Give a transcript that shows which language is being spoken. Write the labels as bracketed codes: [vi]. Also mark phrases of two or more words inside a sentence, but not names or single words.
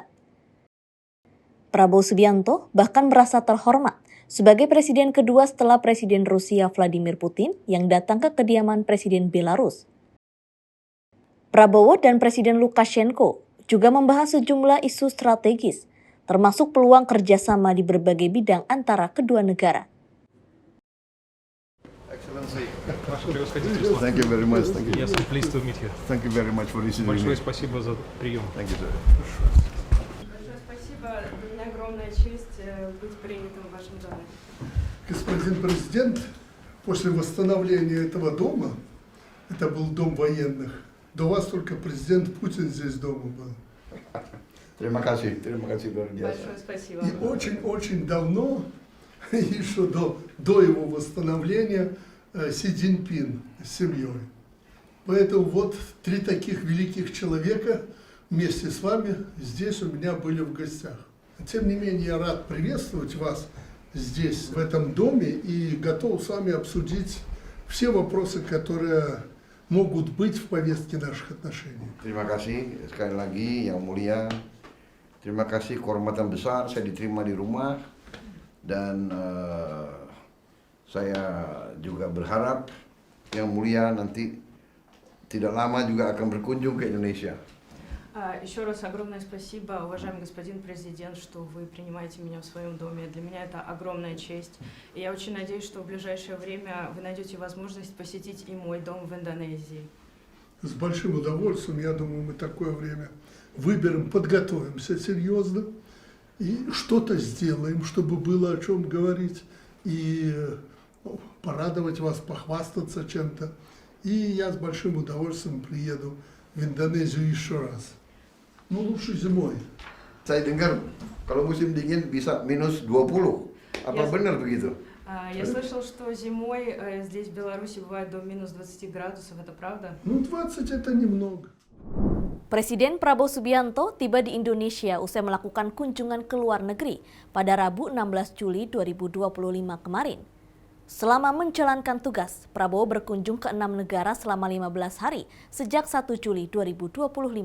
[id] Prabowo Subianto bahkan merasa terhormat sebagai presiden kedua setelah Presiden Rusia Vladimir Putin yang datang ke kediaman Presiden Belarus. Prabowo dan Presiden Lukashenko juga membahas sejumlah isu strategis, termasuk peluang kerjasama di berbagai bidang antara kedua negara. [en] Excellency. [ru] Ваше превосходительство. [en] Thank you very much. Thank you. Yes, I'm pleased to meet you. Thank you very much for receiving [ru] Большое [en] me. [ru] спасибо за прием. [en] Thank you, sir. [ru] Большое спасибо. Для меня огромная честь быть принятым в вашем доме. Господин президент, после восстановления этого дома, это был дом военных, до вас только президент Путин здесь дома был. [id] Terima kasih luar biasa. [ru] Большое спасибо. И очень-очень давно, еще до его восстановления, Си Цзиньпин с семьей. Поэтому вот 3 таких великих человека вместе с вами здесь у меня были в гостях. Тем не менее, я рад приветствовать вас здесь, в этом доме, и готов с вами обсудить все вопросы, которые могут быть в повестке наших отношений. [id] Terima kasih sekali lagi yang mulia. Terima kasih kehormatan besar saya diterima di rumah dan saya juga berharap yang mulia nanti tidak lama juga akan berkunjung ke Indonesia. [ru] Еще раз огромное спасибо, уважаемый господин президент, что вы принимаете меня в своем доме. Для меня это огромная честь. И я очень надеюсь, что в ближайшее время вы найдете возможность посетить и мой дом в Индонезии. С большим удовольствием, я думаю, мы такое время выберем, подготовимся серьезно и что-то сделаем, чтобы было о чем говорить и порадовать вас, похвастаться чем-то. И я с большим удовольствием приеду в Индонезию еще раз. Ну, лучше зимой. [id] Saya dengar kalau musim dingin bisa minus 20. Apa Yes. benar begitu? [ru] Я слышал, что зимой здесь в Беларуси бывает до минус 20 градусов. Это правда? Ну, 20 это немного. [id] Presiden Prabowo Subianto tiba di Indonesia usai melakukan kunjungan ke luar negeri pada Rabu 16 Juli 2025 kemarin. Selama menjalankan tugas, Prabowo berkunjung ke 6 negara selama 15 hari sejak 1 Juli 2025.